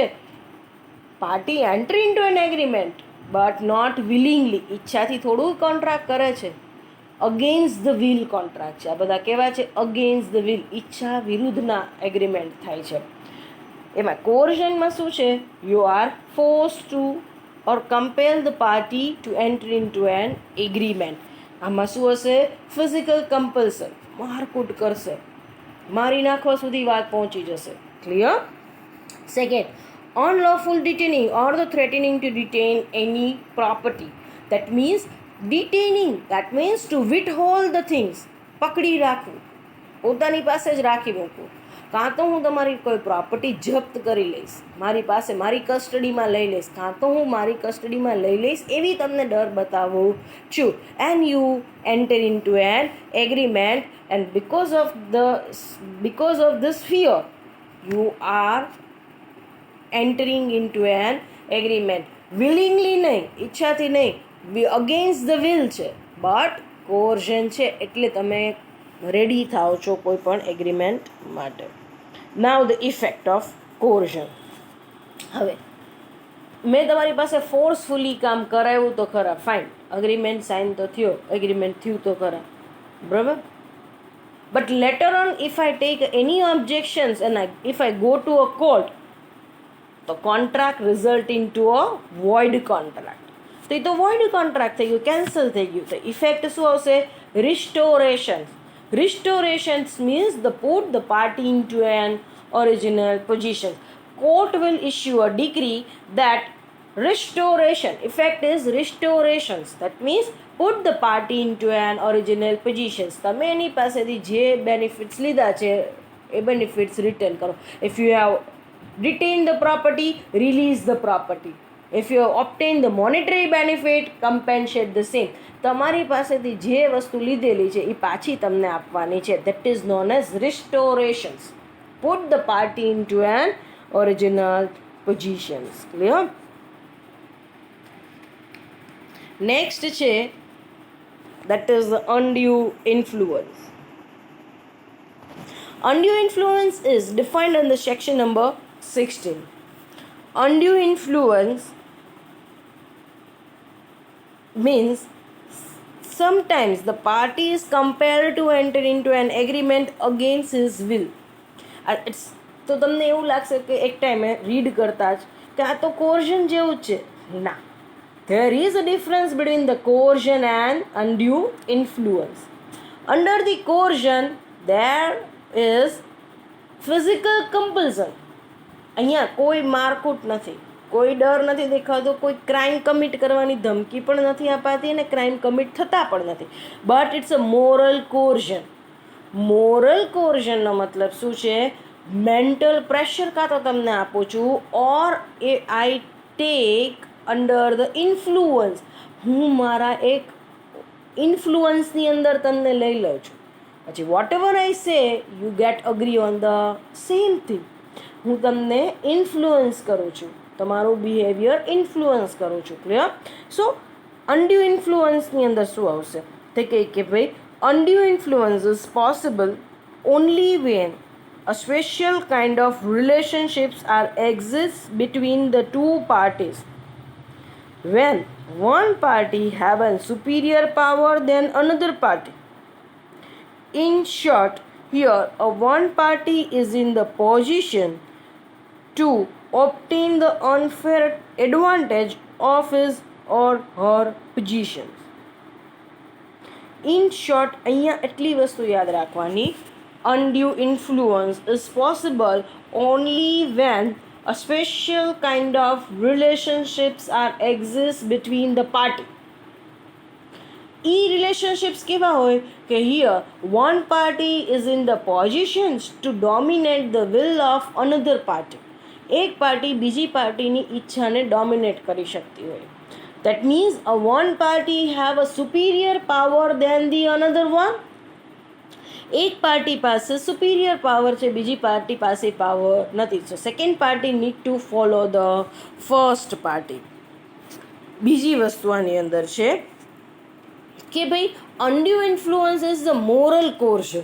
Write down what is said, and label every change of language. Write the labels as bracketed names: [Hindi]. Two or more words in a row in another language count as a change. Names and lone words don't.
[English] party entry into an agreement but not willingly, [Gujarati] ઈચ્છાથી થોડું કોન્ટ્રાક્ટ કરે છે, [English] against the will કોન્ટ્રાક્ટ છે. [Gujarati] આ બધા કેવા છે? [English] against the will, [Gujarati] ઈચ્છા વિરુદ્ધના એગ્રીમેન્ટ થાય છે. એમાં કોર્ઝનમાં શું છે? [English] you are force to or compel the party to enter into an agreement. [Gujarati] આમાં શું હશે? [English] physical compulsion, [Gujarati] મારકૂટ કરશે, મારી નાખવા સુધી વાત પહોંચી જશે. ક્લિયર? સેકન્ડ, [English] unlawful detaining or the threatening to detain any property. That means detaining, that means to withhold the things. [Gujarati] પકડી રાખવું, પોતાની પાસે જ રાખી મૂકવું. કાં તો હું તમારી કોઈ પ્રોપર્ટી જપ્ત કરી લઈશ, મારી પાસે મારી કસ્ટડીમાં લઈ લઈશ, કાં તો હું મારી કસ્ટડીમાં લઈ લઈશ, એવી તમને ડર બતાવું છું. [English] and you enter in to an agreement and because of this fear you are entering into an agreement. [Gujarati] willingly નહીં, ઈચ્છાથી નહીં, [English] against the will [Gujarati] છે, [English] but coercion [Gujarati] છે, એટલે તમે રેડી થાઓ છો કોઈ પણ એગ્રીમેન્ટ માટે. [English] now the effect of coercion. [Gujarati] હવે મેં તમારી પાસે ફોર્સફુલી કામ કરાવ્યું તો ખરા, ફાઇન, [English] agreement sign [Gujarati] તો થયો, એગ્રીમેન્ટ થયું તો ખરા, બરાબર. [English] but later on if I take any objections and if I go to a court, તો contract result in to a void contract. [Gujarati] તો એ તો [English] void contract [Gujarati] થઈ ગયું, કેન્સલ થઈ ગયું. તો ઇફેક્ટ શું આવશે? રિસ્ટોરેશન. [English] Restorations means the put the party into an original position. Court will issue a decree that restoration, effect is restorations. That means put the party into an original position. [Gujarati] તમે એની પાસેથી જે બેનિફિટ્સ લીધા છે એ બેનિફિટ્સ રિટર્ન કરો. [English] If you have retained the property, release the property. If you have obtained the monetary benefit, compensate the same. [Gujarati] તમારી પાસેથી જે વસ્તુ લીધેલી છે એ પાછી તમને આપવાની છે. [English] That is known as restorations. put the party into an original positions. Clear? Next [Gujarati] છે [English] that is the undue influence. Undue influence is defined under section number 16. Undue influence means sometimes the party is compelled to enter into an agreement against his will. [Gujarati] It's તો તમને એવું લાગશે કે એક ટાઈમે રીડ કરતા જ કે આ તો કોર્ઝન જેવું જ છે. ના, [English] there is a difference between the coercion and undue influence. Under the coercion there is physical compulsion. [Gujarati] અહીંયા કોઈ મારકૂટ નથી, કોઈ ડર નથી દેખાતો, કોઈ [English] crime commit [Gujarati] કરવાની ધમકી પણ નથી અપાતી અને [English] crime commit [Gujarati] થતા પણ નથી. [English] but it's a moral coercion. [Gujarati] મોરલ કોર્ઝનનો મતલબ શું છે? [English] mental pressure [Gujarati] કાં તો તમને આપું છું, [English] or a I take under the influence. [Gujarati] હું મારા એક ઇન્ફ્લુઅન્સની અંદર તમને લઈ લઉં છું. [English] પછી what ever I say you get agree on the same thing. [Gujarati] હું તમને ઇન્ફ્લુઅન્સ કરું છું, તમારું બિહેવિયર ઇન્ફ્લુઅન્સ કરું છું. ક્લિયર? [English] so undue influenceની [Gujarati] અંદર શું આવશે? તે કહે કે ભાઈ [English] undue influence is possible only when a special kind of relationships are exist between the two parties. When one party have a superior power than another party. In short, here a one party is in the position to obtain the unfair advantage of his or her positions. In short, [Gujarati] અહીંયા એટલી વસ્તુ યાદ રાખવાની, [English] undue influence is possible only when a special kind of relationships are exist between the party. [Gujarati] એ રિલેશનશિપ્સ કેવા હોય કે [English] here one party is in the positions to dominate the will of another party. [Gujarati] એક પાર્ટી બીજી પાર્ટીની ઈચ્છાને ડોમિનેટ કરી શકતી હોય. [English] That means a one party have a superior power than the another one. [Gujarati] એક પાર્ટી પાસે [English] superior power [Gujarati] છે, બીજી પાર્ટી પાસે પાવર નથી. [English] so second party need to follow the first party. [Gujarati] બીજી વસ્તુ આની અંદર છે કે ભાઈ [English] undue influence is the moral coercion.